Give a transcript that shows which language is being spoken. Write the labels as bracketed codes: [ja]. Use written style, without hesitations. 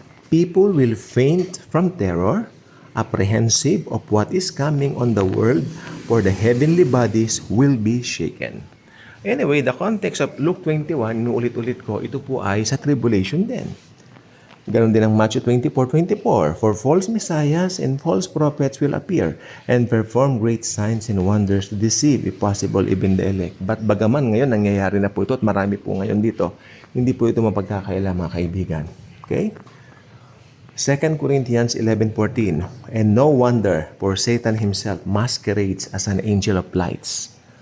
[en] People will faint from terror, apprehensive of what is coming on the world, for the heavenly bodies will be shaken. Anyway, the context of [tl] Luke 21, inuulit-ulit ko, ito po ay sa tribulation din. Ganon din ang [en] Matthew 24:24. For false messiahs and false prophets will appear and perform great signs and wonders to deceive, if possible, even the elect. [tl] But bagaman ngayon, nangyayari na po ito at marami po ngayon dito, hindi po ito mapagkakaila, mga kaibigan. [en] Okay? 2 Corinthians 11:14. And no wonder, for Satan himself masquerades as an angel of lights.